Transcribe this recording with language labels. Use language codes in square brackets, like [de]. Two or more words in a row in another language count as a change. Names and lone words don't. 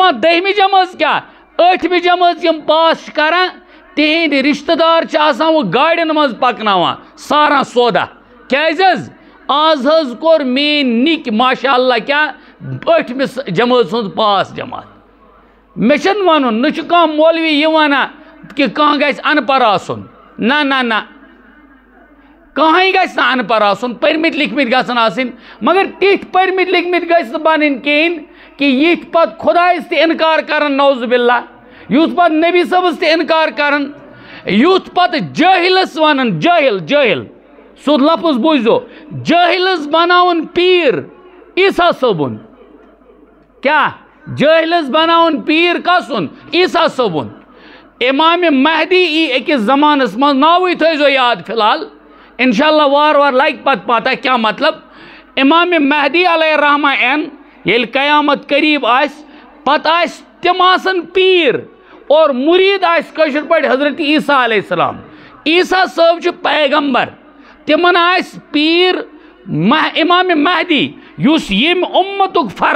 [ks] دپان 10ہمہِ جمٲژ کیٛاہ 8ہمہِ جمٲژ یِم پاس چھِ کران تِہنٛدۍ رشتہٕ دار چھِ آسان وۄنۍ گاڑٮ۪ن منٛز پکناوان ساران سودا کیٛازِ حظ آز حظ کوٚر میٛٲنۍ نِکۍ [ar] ماشاء اللہ [ks] کیٛاہ 8ہمہِ جمٲژ ہُنٛد پاس جماعت مےٚ چھُنہٕ وَنُن نہ چھُ کانٛہہ مولوی یہِ وَنان کہِ کانٛہہ گژھِ اَن پڑھ آسُن نہ کٕہٕنۍ گژھِ نہٕ اَن پڑھ آسُن پٔرمٕتۍ لیکھمٕتۍ گژھن آسٕنۍ مگر تِتھۍ پٔرمٕتۍ لیکھمٕتۍ گژھِ نہٕ بنٕنۍ کِہیٖنۍ کہ یِتھ پتہٕ خۄدایس تہِ اِنکار کرن [ar] نعوذ باللہ [ks] یُتھ پتہٕ نبی صٲبس تہِ اِنکار کرن یُتھ پتہٕ جٲہلس ونن جٲہل سیوٚد لفظ بوٗززو جٲہلس بناوُن پیٖر عیٖسا صٲبُن کیٛاہ جٲہلس بناوُن پیٖر کسُن عیٖسا صٲبُن امام مہدی ای أکِس زمانس منٛز ناوٕے تھٲیزیو یاد فی الحال [ar] انشاء اللہ [ks] وار لگہِ پتہٕ پتہ کیٛاہ مطلب امام مہدی [ar] علیہ الرحمہ [ks] این ییٚلہِ قیامت قریٖب آسہِ پتہٕ آسہِ تِم آسن پیٖر اور مُریٖد آسہِ کٲشِر پٲٹھۍ حضرت عیٖسیٰ [ar] علیہ السلام [ks] عیٖسا صٲب چھُ پیغمبر تِمن آسہِ پیٖر امام مہدی یُس ییٚمہِ اُمتُک فرد